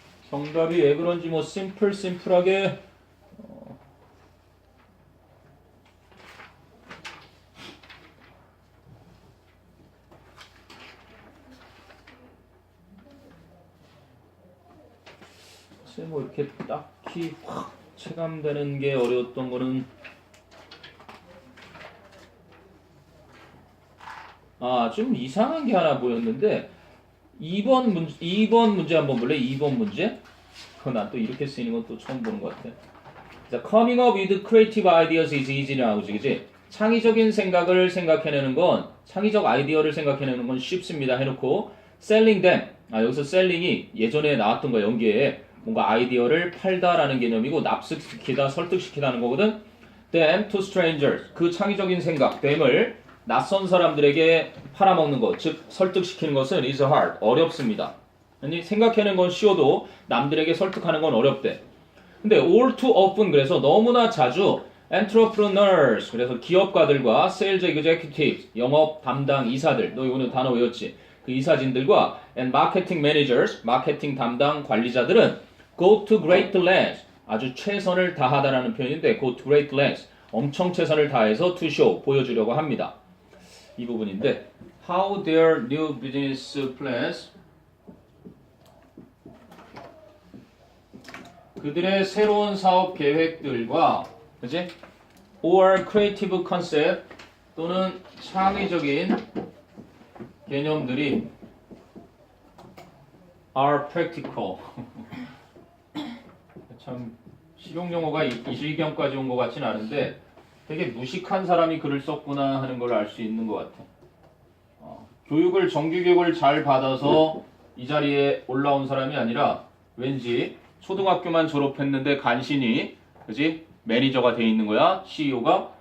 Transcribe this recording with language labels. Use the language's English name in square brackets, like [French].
[Korean] 정답이 왜 그런지 뭐 심플하게 뭐 이렇게 딱히 확 체감되는 게 어려웠던 거는 좀 이상한 게 하나 보였는데 2번 문제 한번 볼래? 2번 문제? 난 또 이렇게 쓰이는 건 또 처음 보는 것 같아. [English] 자, coming up with creative ideas is easy [Korean] 나오지, 그지? 창의적인 생각을 생각해내는 건, 창의적 아이디어를 생각해내는 건 쉽습니다 해놓고 [English] selling them, [Korean] 여기서 selling이 예전에 나왔던 거 연계에 뭔가 아이디어를 팔다라는 개념이고 납득시키다, 설득시키다는 거거든. [English] them to strangers, [Korean] 그 창의적인 생각, them을 낯선 사람들에게 팔아먹는 것, 즉 설득시키는 것은 [English] is hard, [Korean] 어렵습니다. 아니, 생각해내는 건 쉬워도 남들에게 설득하는 건 어렵대. 근데 [English] all too often, [Korean] 그래서 너무나 자주 entrepreneurs, 그래서 기업가들과 [English] sales executives, [Korean] 영업 담당 이사들, 너 오늘 단어 외웠지? 그 이사진들과 [English] and marketing managers, [Korean] 마케팅 담당 관리자들은 [English] go to great lengths, [Korean] 아주 최선을 다하다라는 표현인데 go to great lengths, 엄청 최선을 다해서 [English] to show, [Korean] 보여주려고 합니다. 이 부분인데 [English] how their new business plans, [Korean] 그들의 새로운 사업 계획들과 그지? [English] or creative concept [Korean] 또는 창의적인 개념들이 [English] are practical. [Korean] 참 실용 용어가 이 시경까지 온 것 같진 않은데 되게 무식한 사람이 글을 썼구나 하는 걸 알 수 있는 것 같아. 정규 교육을 잘 받아서 이 자리에 올라온 사람이 아니라 왠지 초등학교만 졸업했는데 간신히 그지 매니저가 돼 있는 거야 CEO가.